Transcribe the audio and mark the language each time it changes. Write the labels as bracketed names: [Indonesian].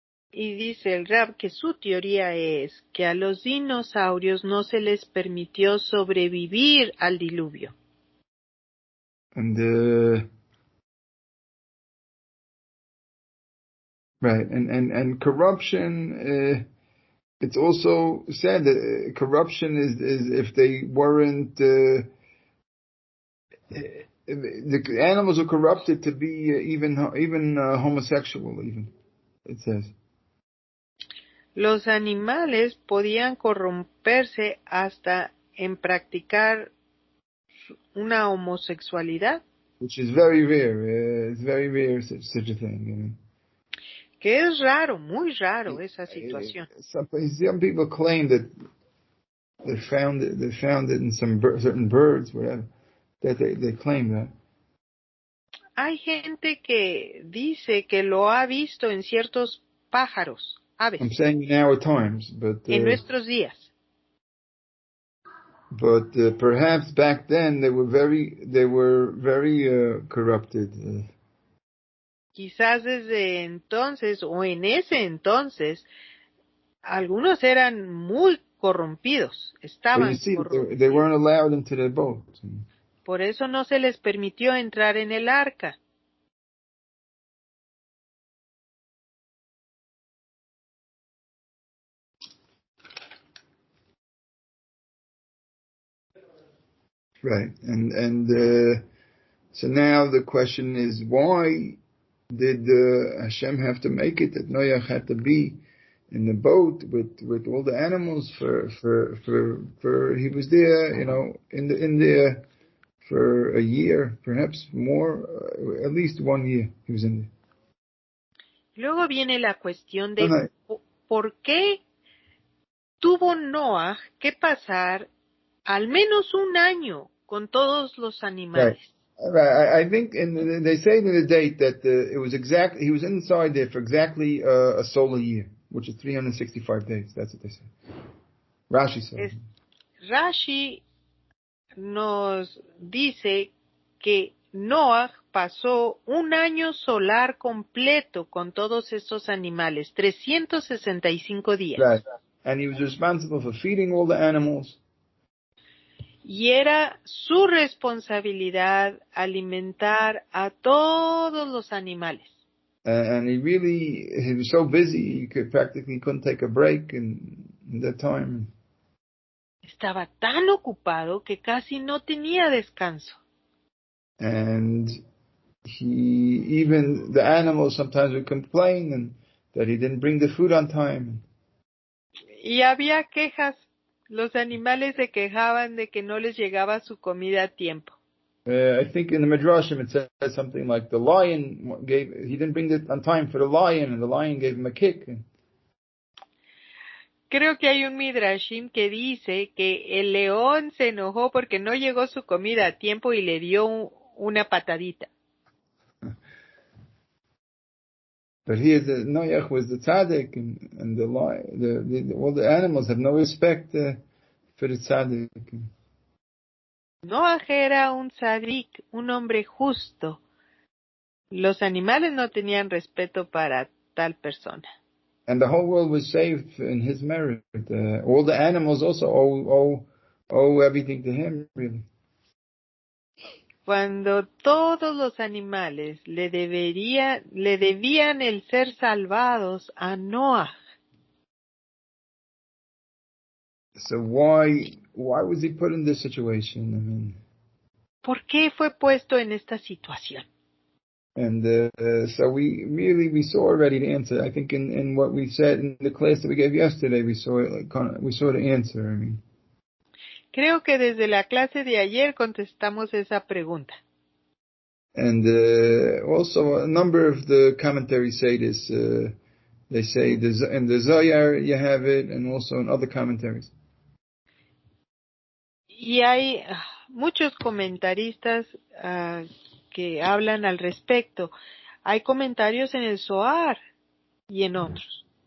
[Spanish] Y dice el Rab que su teoría es que a los dinosaurios no se les permitió sobrevivir al diluvio. [English] And right, and corruption. It's also said that corruption is if they weren't. The animals are corrupted to be even homosexual. Even it says. [Spanish] Los animales podían corromperse hasta en practicar una homosexualidad. [English] Which is very rare. It's very rare such a thing. You know? [Spanish] Que es raro, muy raro esa situación. [English] Some people claim that they found it in some certain birds, whatever. That they claim that. [Spanish] Hay gente que dice que lo ha visto en ciertos pájaros, aves. [English] I'm saying in our times, but [Spanish] en nuestros días. [English] But perhaps back then they were very corrupted. [Spanish] Quizás desde entonces o en ese entonces algunos eran muy corrompidos, estaban corrompidos. [English] They weren't allowed into the boat. [Spanish] Por eso no se les permitió entrar en el arca. [English] Right. And so now the question is, why did Hashem have to make it that Noach had to be in the boat with all the animals for he was there, in there for a year, perhaps more, at least 1 year he was in there. [Spanish] Luego viene la cuestión de por qué tuvo Noah que pasar al menos 1 año con todos los animales. [English] Right. I think, and they say in the date that it was he was inside there for exactly a solar year, which is 365 days. That's what they say. Rashi says. [Spanish] Rashi nos dice que Noah pasó 1 año solar completo con todos estos animales, 365 días. [English] Right. And he was responsible for feeding all the animals. [Spanish] Y era su responsabilidad alimentar a todos los animales. [English] And he was so busy, he practically couldn't take a break in that time. [Spanish] Estaba tan ocupado que casi no tenía descanso. [English] And even the animals sometimes would complain and that he didn't bring the food on time. [Spanish] Y había quejas. Los animales se quejaban de que no les llegaba su comida a tiempo. [English] I think in the Midrashim it says something like the lion he didn't bring it on time for the lion, and the lion gave him a kick. [Spanish] Creo que hay un Midrashim que dice que el león se enojó porque no llegó su comida a tiempo y le dio una patadita. [English] But here, Noach was the tzaddik, and all the animals have no respect for the tzaddik. [Spanish] Noach era un tzaddik, un hombre justo. Los animales no tenían respeto para tal persona. [English] And the whole world was saved in his merit. All the animals also owe everything to him, really. [Spanish] Cuando todos los animales le debían el ser salvados a Noah. [English] So why was he put in this situation? I mean, [Spanish] ¿Por qué fue puesto en esta situación? [English] And so we saw already the answer. I think in what we said in the class that we gave yesterday, we saw the answer. I mean. [Spanish] Creo que desde la clase de ayer contestamos esa pregunta. [English] And also a number of the commentaries say this. They say in the Zohar you have it, and also in other commentaries. [Spanish] Y hay muchos comentaristas que hablan al respecto. Hay comentarios en el Zohar y en otros.